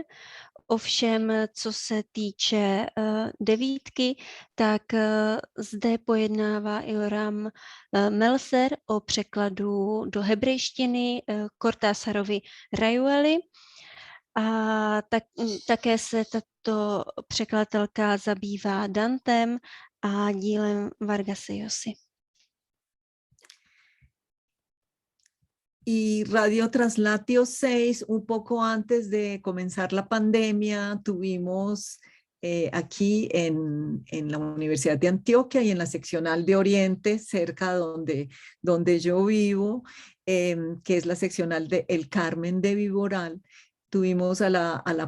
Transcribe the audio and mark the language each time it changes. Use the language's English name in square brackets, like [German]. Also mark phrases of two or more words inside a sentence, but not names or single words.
[Czech] Ovšem, co se týče devítky, tak zde pojednává Yoram Meltzer o překladu do hebrejštiny Cortázarovy Rayuely. A také se tato překladatelka zabývá Dantem a dílem Vargase Llosy. [Spanish] Y Radio Translatio 6, un poco antes de comenzar la pandemia, tuvimos aquí en la Universidad de Antioquia y en la seccional de Oriente, cerca donde yo vivo, que es la seccional de El Carmen de Viboral, tuvimos a la